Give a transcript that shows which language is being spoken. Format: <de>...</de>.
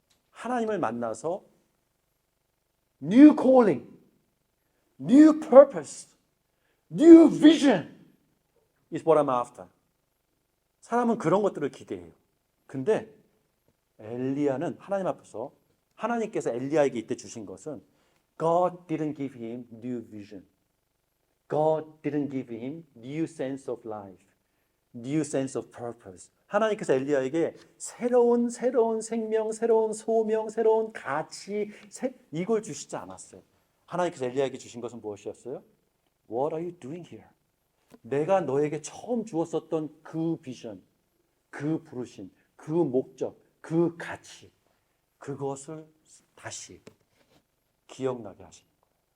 <ko>하나님을 만나서</ko> <en>new calling, new purpose, new vision is what I'm after.</en> <ko>사람은 그런 것들을 기대해요. 근데 엘리야는 하나님 앞에서 하나님께서 엘리야에게 이때 주신 것은</ko> <en>God didn't give him new vision. God didn't give him new sense of life, new sense of purpose.</en> <ko>하나님께서 엘리야에게 새로운 생명, 새로운 소명, 새로운 가치 이걸 주시지 않았어요. 하나님께서 엘리야에게 주신 것은 무엇이었어요?</ko> <en>What are you doing here?</en> <ko>내가 너에게 처음 주었었던 그 비전, 그 부르심, 그 목적, 그 가치, 그것을 다시 기억나게 하시는 거예요.</ko>